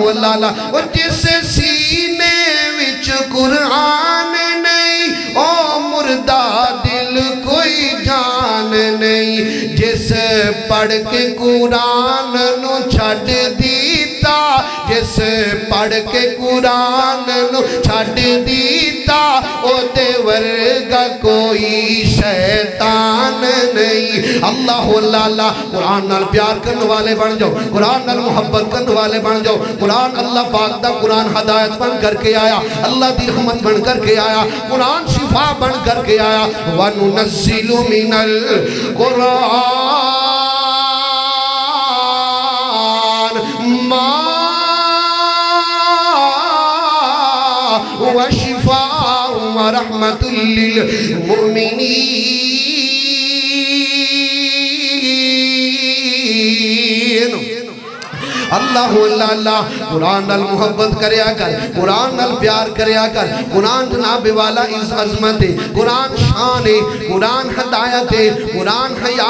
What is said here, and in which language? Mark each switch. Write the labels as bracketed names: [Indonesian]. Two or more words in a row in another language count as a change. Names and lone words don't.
[Punjabi] اللہ اللہ اور جس سینے وچ قرآن نہیں او مردہ دل کوئی جان نہیں جس پڑھ کے قرآن نو چھڑ دیتا جس پڑھ کے قرآن نو چھڑ دیتا او دے ورگا کوئی شیطان نہیں اللہ اللہ اللہ قرآن نال پیار کرنے والے بن جاؤ قرآن نال محبت کرنے والے بن جاؤ قرآن اللہ پاک دا قرآن ہدایت بن کر کے آیا اللہ دی رحمت بن کر کے آیا قرآن شفا بن کر کے آیا [Arabic] وَنُنَزِّلُ مِنَ الْقُرْآنِ مَا وَشِفَاءٌ وَرَحْمَةٌ لِّلْمُؤْمِنِينَ [Punjabi] اللہ اللہ اللہ قرآن نال محبت کریا کر قرآن نال پیار کریا کر قرآن جناب والا اس عظمت ہے قرآن شان ہے قرآن ہدایت ہے قرآن حیا